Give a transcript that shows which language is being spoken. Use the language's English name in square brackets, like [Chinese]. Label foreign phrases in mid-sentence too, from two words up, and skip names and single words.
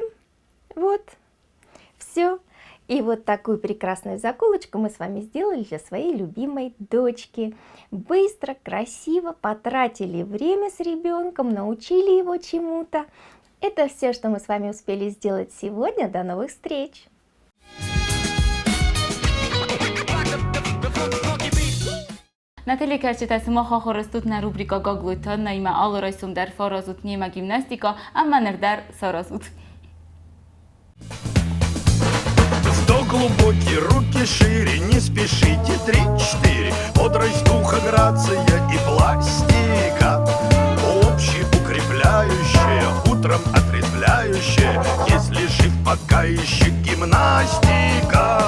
[Russian] Вот. Все. И вот такую прекрасную заколочку мы с вами сделали для своей любимой дочки. Быстро, красиво потратили время с ребенком, научили его чему-то. Это все, что мы с вами успели сделать сегодня. До новых встреч! Natelikərçətəsi maxa xorostutna rubrika gagluyta naima alorajsum dar farazut niema gimnastika, ammanır dar sarazut. Вдох глубокий, руки шире, не спешите, 3-4. Бодрость духа, грация и пластика. Общеукрепляющая, утром отрезвляющая, если жив пока еще гимнастика.